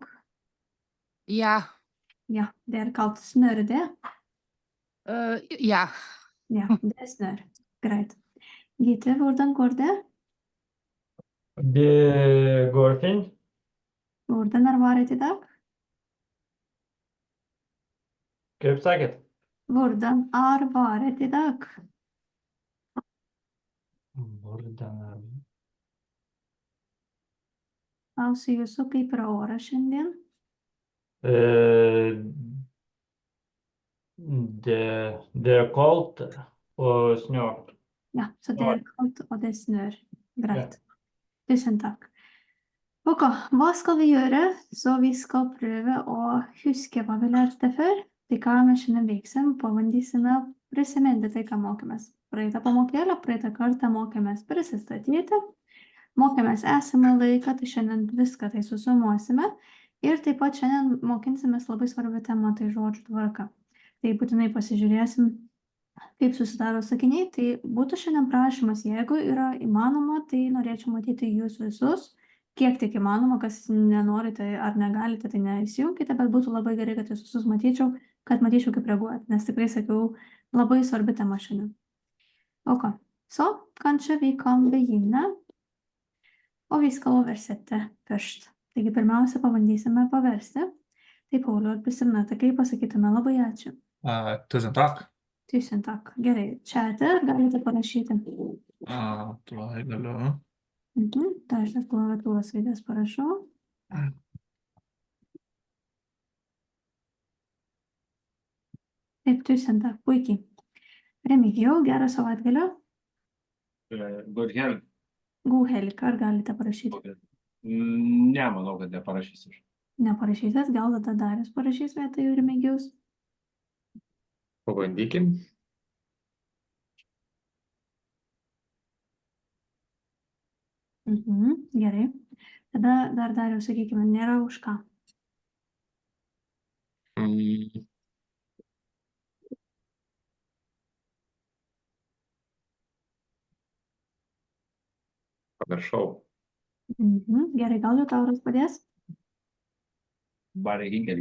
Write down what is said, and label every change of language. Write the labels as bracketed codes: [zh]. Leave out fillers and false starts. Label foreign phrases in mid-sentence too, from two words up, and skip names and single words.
[no] Ja. Ja, det er kaldt. Snør det? Ja. Ja, det snør. Greit. Gitte, hvordan går det? Det går fint. Hvordan har vært i dag? [lt] Kaip sakėt? [no] Hvordan har vært i dag? Altså, [lt] jūsų kaip yra oras šiandien? [no] Det er kaldt og snør. Ja, så det er kaldt og det snør. Greit. Tusen takk. Ok, hva skal vi gjøre? Så vi skal prøve å huske hva vi lærte før. [lt] Tai ką mes šiandien veiksim, pabandysime prisiminti tai, ką mokėmės. Praeitą pamokėlę, praeitą kartą mokėmės prisistatyti, mokėmės esamą laiką, tai šiandien viską tai susumuosime. Ir taip pat šiandien mokinsimės labai svarbią temą, tai žodžių tvarka. Tai būtinai pasižiūrėsim kaip susidaro sakiniai, tai būtų šiandien prašymas, jeigu yra įmanoma, tai norėčiau matyti jūs visus, kiek tik įmanoma, kas nenorite ar negalite, tai neįsijunkite, bet būtų labai gerai, kad jūs visus matyčiau, kad matyčiau, kaip reaguoti, nes tikrai sakiau, labai svarbi tema šiandien. [no] Ok, så kanskje vi kan begynne, og vi skal oversette først. [lt] Taigi pirmiausia, pabandysime paversti. Tai Pauliau, ar prisimenate, kaip pasakytume labai ačiū? [no] Tusen takk. Tusen takk. [lt] Gerai, čiate galite parašyti. Tuoj galiu. Tai aš tas klaviatūros raidės parašau. Taip, [no] tusen takk, [lt] puikiai. Remigijau, gero savaitgalio. [en] Good health. [no] God helg, [lt] ar galite parašyti? Ne, manau, kad neparašysiu. Neparašytas, gal tada Darius parašys vietoj Remigijaus. Pabandykim. Gerai. Tada dar Darius, sakykime, nėra už ką. Mm, Pamiršau. Gerai, gal Liutauras padės? [no] Bare Higelį.